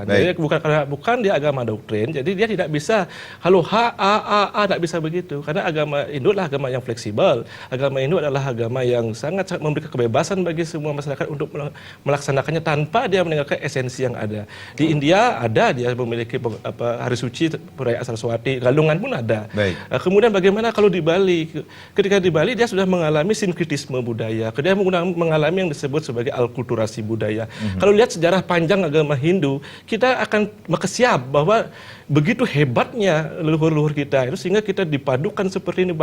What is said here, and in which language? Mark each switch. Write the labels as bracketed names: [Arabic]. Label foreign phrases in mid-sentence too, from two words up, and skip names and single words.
[Indonesian] Jadi bukan dia agama doktrin, jadi dia tidak bisa tidak bisa begitu. Karena agama Hindu adalah agama yang fleksibel. Agama Hindu adalah agama yang sangat memberikan kebebasan bagi semua masyarakat untuk melaksanakannya tanpa dia meninggalkan esensi yang ada. Di India ada dia memiliki hari suci perayaan Saraswati, galungan pun ada. Kemudian bagaimana kalau di Bali? Ketika di Bali dia sudah mengalami sinkretisme budaya, dia mengalami yang disebut sebagai akulturasi budaya. Kalau lihat sejarah panjang agama Hindu, kita akan siap bahwa begitu hebatnya leluhur-leluhur kita itu sehingga kita dipadukan seperti ini.